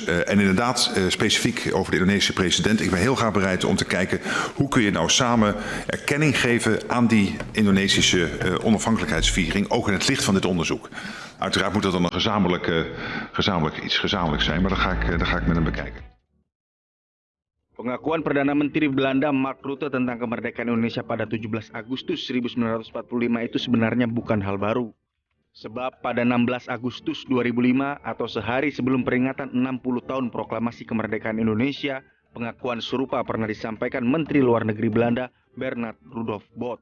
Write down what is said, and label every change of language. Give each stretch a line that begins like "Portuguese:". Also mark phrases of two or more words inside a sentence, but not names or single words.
Dutch: En inderdaad, specifiek over de Indonesische president. Ik ben heel graag bereid om te kijken hoe kun je nou samen erkenning geven aan die Indonesische onafhankelijkheidsviering, ook in het licht van dit onderzoek. Uiteraard moet dat dan een iets gezamenlijk zijn, maar dat ga ik met hem bekijken.
Indonesian: Pengakuan Perdana Menteri Belanda Mark Rutte tentang kemerdekaan Indonesia pada 17 Agustus 1945 itu sebenarnya bukan hal baru. Sebab pada 16 Agustus 2005 atau sehari sebelum peringatan 60 tahun proklamasi kemerdekaan Indonesia, pengakuan serupa pernah disampaikan Menteri Luar Negeri Belanda Bernard Rudolf Bot.